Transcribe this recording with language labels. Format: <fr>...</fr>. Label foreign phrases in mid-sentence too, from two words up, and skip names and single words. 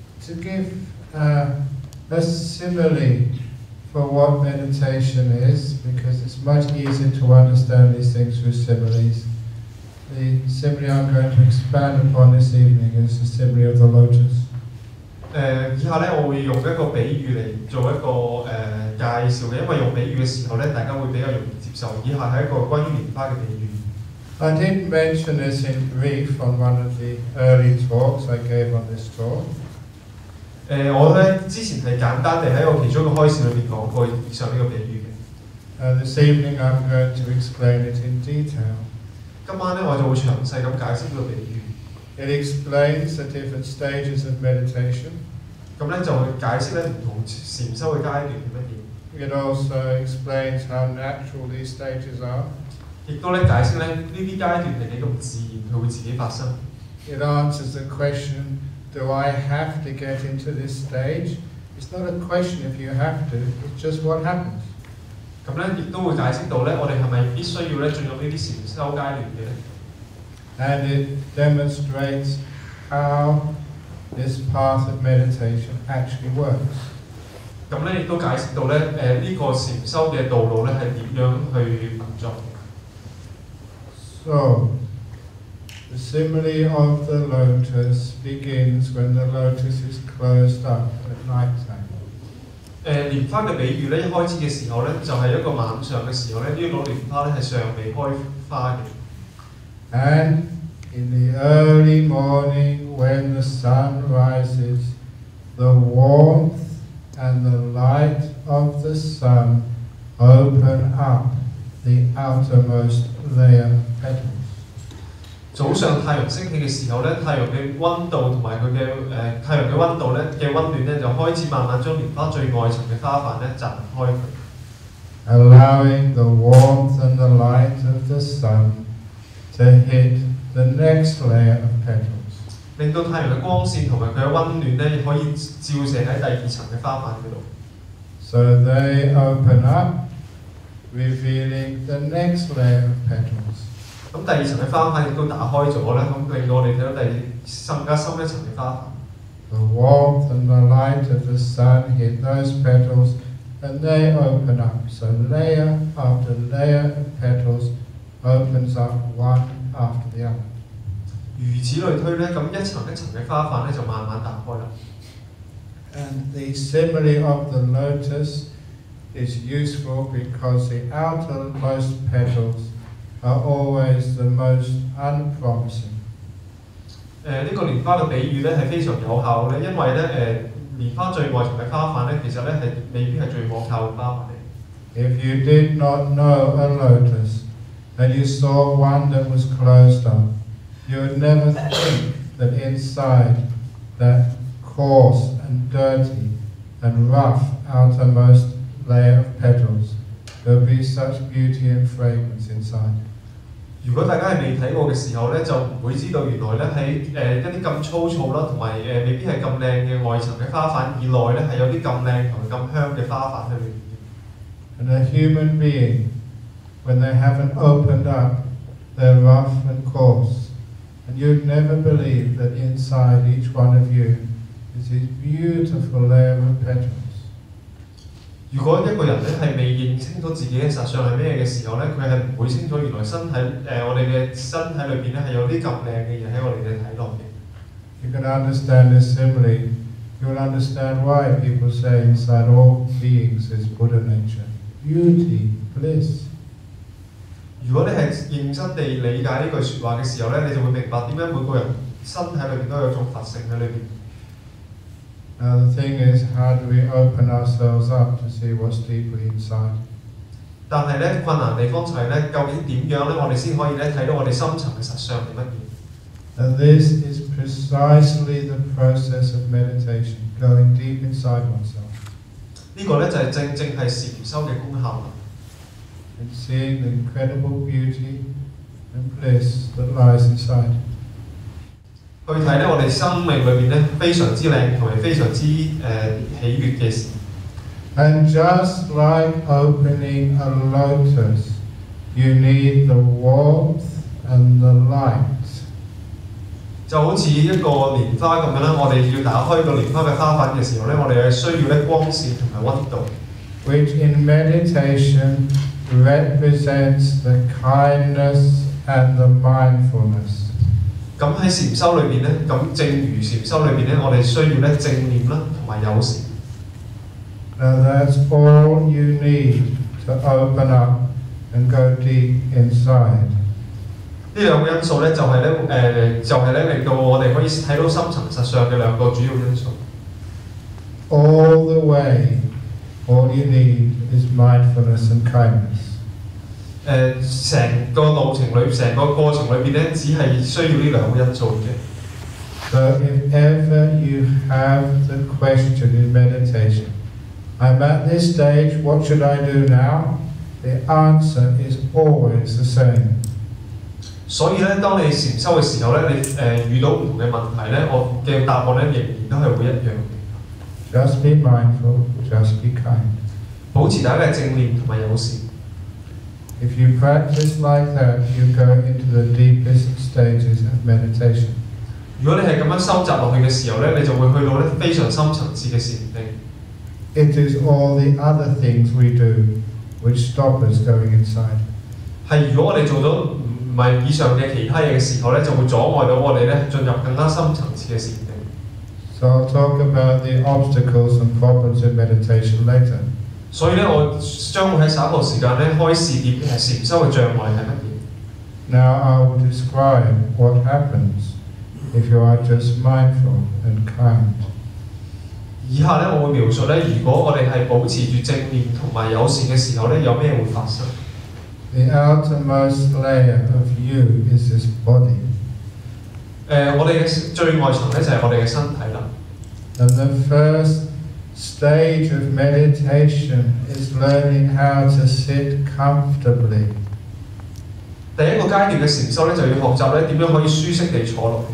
<en>to give a simile for what meditation is, because it's much easier to understand these things through similes. The simile I'm going to expand upon this evening is the simile of the lotus.</en> <yue>以下咧，我會用一個比喻嚟做一個介紹嘅，因為用比喻嘅時候咧，大家會比較容易接受。以下係一個關於蓮花嘅比喻。</yue> <en>I did mention this in brief on one of the early talks I gave on this talk.</en> <yue>我咧之前係簡單地喺我其中一個開示裏邊講過以上呢個比喻嘅。</yue> <en>This evening I'm going to explain it in detail.</en> <yue>今晚咧我就會詳細咁解釋呢個比喻。</yue> <en>It explains the different stages of meditation.</en> <yue>咁咧就會解釋咧唔同禪修嘅階段係乜嘢。</yue> <en>It also explains how natural these stages are.</en> <yue>亦都咧解釋咧呢啲階段係幾咁自然，佢會自己發生。</yue> <en>It answers the question, do I have to get into this stage? It's not a question if you have to, it's just what happens.</en> <yue>咁咧亦都會解釋到咧，我哋係咪必須要咧進入呢啲禪修階段嘅咧？</yue> <en>And it demonstrates how this path of meditation actually works.</en> <yue>咁咧亦都解釋到咧呢個禪修嘅道路咧係點樣去運作。</yue> <en>So, the simile of the lotus begins when the lotus is closed up at night time.</en> <yue>蓮花嘅比喻咧，一開始嘅時候咧，就係一個晚上嘅時候咧，呢個蓮花咧係尚未開花嘅。</yue> <en>And in the early morning, when the sun rises, the warmth and the light of the sun open up the outermost layer of petals.</en> <yue>早上太陽升起嘅時候咧，太陽嘅溫度同埋佢嘅太陽嘅溫度咧嘅溫暖咧，就開始慢慢將蓮花最外層嘅花瓣咧綻開佢。</yue> <en>Allowing the warmth and the light of the sun to hit the next layer of petals.</en> <yue>令到太陽嘅光線同埋佢嘅溫暖咧，可以照射喺第二層嘅花瓣嗰度。</yue> <en>So they open up, revealing the next layer of petals.</en> <yue>咁第二層嘅花瓣亦都打開咗咧，咁令到我哋睇到更加深一層嘅花瓣。</yue> <en>The warmth and the light of the sun hit those petals, and they open up. So layer after layer of petals opens up one after the other.</en> <yue>如此類推咧，咁一層一層嘅花瓣咧就慢慢打開啦。</yue> <en>And the simile of the lotus is useful because the outermost petals are always the most unpromising.</en> <yue>呢個蓮花嘅比喻咧係非常有效咧，因為咧蓮花最外層嘅花瓣咧，其實咧係未必係最可靠嘅花瓣嚟。</yue> <en>If you did not know a lotus and you saw one that was closed up, you would never think that inside that coarse and dirty and rough outermost layer of petals there would be such beauty and fragrance inside.</en> <yue>如果大家係未睇過嘅時候咧，就唔會知道原來咧喺一啲咁粗糙啦，同埋未必係咁靚嘅外層嘅花瓣以內咧，係有啲咁靚同埋咁香嘅花瓣喺裏面。</yue> <en>And a human being, when they haven't opened up, they're rough and coarse. And you'd never believe that inside each one of you is this beautiful layer of petals.</en> <yue>如果一個人咧係未認清楚自己嘅實相係咩嘅時候咧，佢係唔會清楚原來我哋嘅身體裏邊咧係有啲咁靚嘅嘢喺我哋嘅體內嘅。</yue> <en>You can understand this simile. You will understand why people say inside all beings is Buddha nature, beauty, bliss.</en> <yue>如果你係認真地理解呢句説話嘅時候咧，你就會明白點解每個人身體裏邊都有種佛性喺裏邊。</yue> <en>Now the thing is, how do we open ourselves up to see what's deeply inside?</en> <yue>但係咧困難地方就係咧，究竟點樣咧，我哋先可以咧睇到我哋深層嘅實相係乜嘢？</yue> <en>And this is precisely the process of meditation, going deep inside oneself.</en> <yue>呢個咧就係正正係禪修嘅功效啦。</yue> <en>And seeing the incredible beauty and bliss that lies inside.</en> <yue>去睇咧，我哋生命裏邊咧非常之靚同埋非常之喜悅嘅事。</yue> <en>And just like opening a lotus, you need the warmth and the light.</en> <yue>就好似一個蓮花咁樣啦，我哋要打開個蓮花嘅花瓣嘅時候咧，我哋係需要咧光線同埋溫度。</yue> <en>Which in meditation represents the kindness and the mindfulness.</en> <yue>咁喺禪修裏邊咧，咁正如禪修裏邊咧，我哋需要咧正念啦，同埋友善。</yue> <en>Now that's all you need to open up and go deep inside.</en> <yue>呢兩個因素咧，就係咧令到我哋可以睇到深層實相嘅兩個主要因素。</yue> <en>All the way, all you need is mindfulness and kindness.</en> <yue>成個路程裏，成個過程裏邊咧，只係需要呢兩個因素嘅。</yue> <en>So if ever you have the question in meditation, I'm at this stage, what should I do now? The answer is always the same.</en> <yue>所以咧，當你禪修嘅時候咧，你遇到唔同嘅問題咧，我嘅答案咧仍然都係會一樣嘅。</yue> <en>Just be mindful, just be kind.</en> <yue>保持大家嘅正念同埋友善。</yue> <en>If you practice like that, you go into the deepest stages of meditation.</en> <yue>如果你係咁樣收集落去嘅時候咧，你就會去到咧非常深層次嘅禪定。</yue> <en>It is all the other things we do which stop us going inside.</en> <yue>係如果我哋做到唔係以上嘅其他嘢嘅時候咧，就會阻礙到我哋咧進入更加深層次嘅禪定。</yue> <en>So I'll talk about the obstacles and problems in meditation later.</en> <yue>所以咧，我將會喺稍後時間咧開示禪修嘅障礙係乜嘢。</yue> <en>Now I will describe what happens if you are just mindful and kind.</en> <yue>以下咧，我會描述咧，如果我哋係保持住正念同埋友善嘅時候咧，有咩會發生？</yue> <en>The outermost layer of you is this body.</en> <yue>我哋嘅最外層咧就係我哋嘅身體啦。</yue> <en>And the first stage of meditation is learning how to sit comfortably.</en> <yue>第一個階段嘅禪修咧，就要學習咧點樣可以舒適地坐落。</yue>